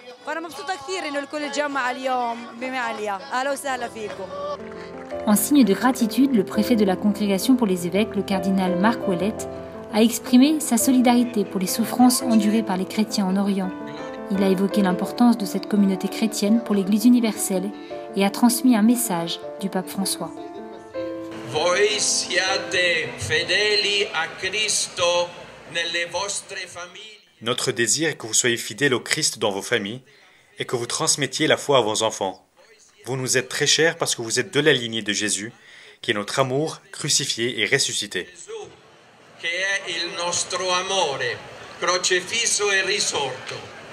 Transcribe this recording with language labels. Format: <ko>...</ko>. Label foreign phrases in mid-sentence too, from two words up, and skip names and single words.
<fr>En signe de gratitude, le préfet de la Congrégation pour les évêques, le cardinal Marc Ouellette, a exprimé sa solidarité pour les souffrances endurées par les chrétiens en Orient. Il a évoqué l'importance de cette communauté chrétienne pour l'Église universelle et a transmis un message du pape François.</fr> <it>Voi siate fedeli a Cristo nelle vostre famiglie.</it> <fr>Notre désir est que vous soyez fidèles au Christ dans vos familles et que vous transmettiez la foi à vos enfants. Vous nous êtes très chers parce que vous êtes de la lignée de Jésus, qui est notre amour crucifié et ressuscité.</fr> <it>Che è il nostro amore, crocifisso e risorto.</it>